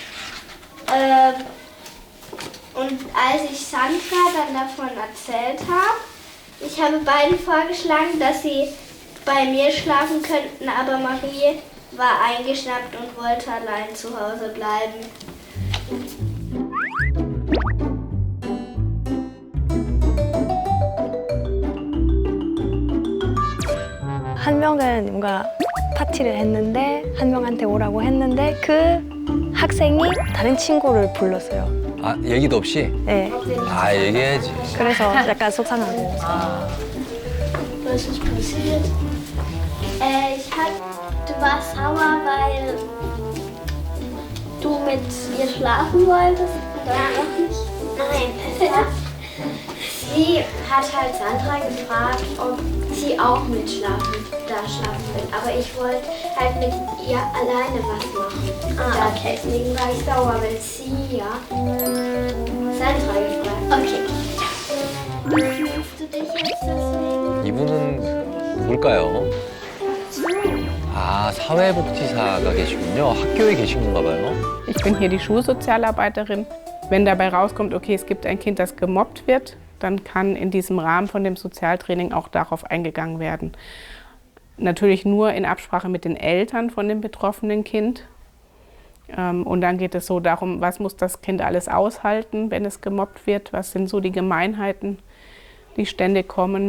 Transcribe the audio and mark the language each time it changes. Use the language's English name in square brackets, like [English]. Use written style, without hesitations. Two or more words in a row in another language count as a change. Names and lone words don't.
[German] Und als ich Sandra dann davon erzählt habe, ich habe beiden vorgeschlagen, dass sie bei mir schlafen könnten, aber Marie war eingeschnappt und wollte allein zu Hause bleiben. [Korean] 한 명은 뭔가 파티를 했는데 한 명한테 오라고 했는데 그 학생이 다른 친구를 불렀어요. 아, 얘기도 없이? 네. 아, 얘기해야지. 그래서 약간 속상하고. [German] Was ist passiert? Du warst sauer, weil du mit ihr schlafen wolltest? Nein. Sie hat halt Sandra gefragt, ob sie auch mitschlafen, da schlafen will. Aber ich wollte halt mit ihr alleine was machen. Okay. Deswegen war ich sauer, weil sie ja Sandra gefragt hat. Okay. Wie fühlst du dich jetzt deswegen? [Korean] 이분은 누굴까요? 아, 사회복지사가 계시군요. 학교에 계신 건가 봐요. [German] Ich bin hier die Schulsozialarbeiterin. Wenn dabei rauskommt, okay, es gibt ein Kind, das gemobbt wird, dann kann in diesem Rahmen von dem Sozialtraining auch darauf eingegangen werden. Natürlich nur in Absprache mit den Eltern von dem betroffenen Kind. Und dann geht es so darum, was muss das Kind alles aushalten, wenn es gemobbt wird, was sind so die Gemeinheiten, die ständig kommen.